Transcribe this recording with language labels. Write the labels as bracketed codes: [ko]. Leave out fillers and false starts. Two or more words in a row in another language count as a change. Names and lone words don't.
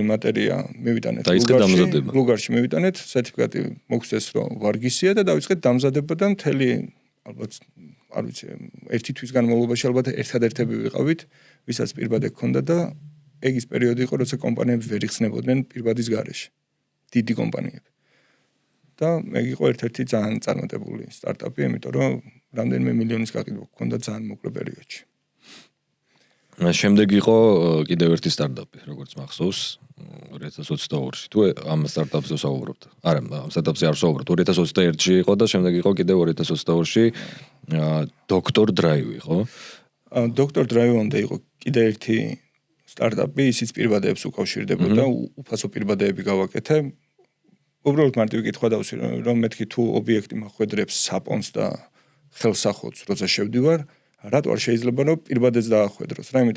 [ka] მატერია მივიტანეთ ბულგარში მივიტანეთ სერტიფიკატი მოგცეს რომ ვარგისია და დავიწყეთ დამზადება და მთელი ალბათ არ ვიცი ერთი თვის განმავლობაში ალბათ ერთადერთები ვიყავით ვისაც პირბადე ჰქონდა და ეგ ის პერიოდი იყო როცა კომპანიები ვერ იხსნებოდნენ პირბადის გარეშე დიდი კომპანიები და ეგ იყო ერთ-ერთი ძალიან წარმატებული სტარტაპი იმიტომ რომ რამდენიმე მილიონის გაყიდვა ჰქონდა ძალიან მოკლე პერიოდში შემდეგ იყო კიდევ ერთი სტარტაპი, როგორც მახსოვს, 2022-ში. თუ ამ სტარტაპზე ვსაუბრობთ. არა, ამ სტარტაპზე არ ვსაუბრობ. 2021-ში იყო და შემდეგ იყო კიდევ 2022-ში Dr. Drive, ხო? Dr. Drive-ამდე იყო კიდევ ერთი სტარტაპი, ისიც პირბადეებს უკავშირდებოდა, უფასო პირბადეები გავაკეთე. უბრალოდ მარტივი კითხვა დავსვი, რომ მეთქი თუ ობიექტი მახვედრებს საპონს და ხელსახოთს, როცა შევდივარ რატო არ შეიძლება რომ პირბადეც დაახვედროს რა იმიტომ